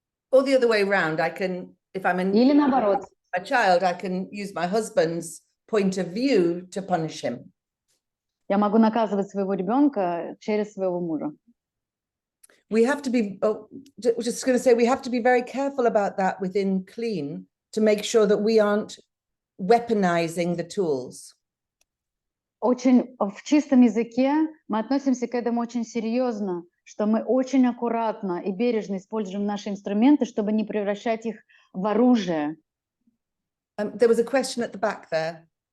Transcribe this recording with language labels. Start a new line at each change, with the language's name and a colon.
English: Or the other way around, I can, if I'm in
Russian: Или наоборот.
English: a child, I can use my husband's point of view to punish him.
Russian: Я могу наказывать своего ребенка через своего мужа.
English: We have to be, just going to say, we have to be very careful about that within clean to make sure that we aren't weaponizing the tools.
Russian: Очень в чистом языке мы относимся к этому очень серьезно, что мы очень аккуратно и бережно используем наши инструменты, чтобы не превращать их в оружие.
English: There was a question at the back there.